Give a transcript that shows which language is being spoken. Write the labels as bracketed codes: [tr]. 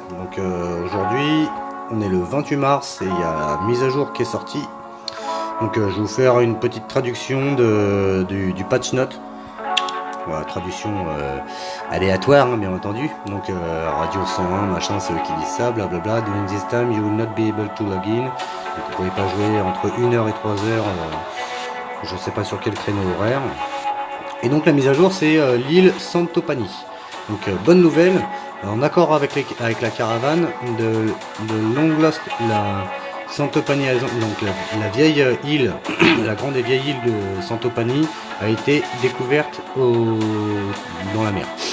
[fr] Donc aujourd'hui on est le 28 mars et il y a la mise à jour qui est sortie. Donc je vais vous faire une petite traduction du patch note. Voilà, traduction aléatoire hein, bien entendu. Donc radio 101 machin, c'est eux qui disent ça, blablabla. [en] During this time you will not be able to log in. [fr] Donc vous pouvez pas jouer entre 1h et 3h, je sais pas sur quel créneau horaire. Et donc la mise à jour c'est l'île Santopani. Donc bonne nouvelle, en accord avec la caravane de Long Lost, la Santopani Island, donc la vieille île, la grande et vieille île de Santopani a été découverte dans la mer.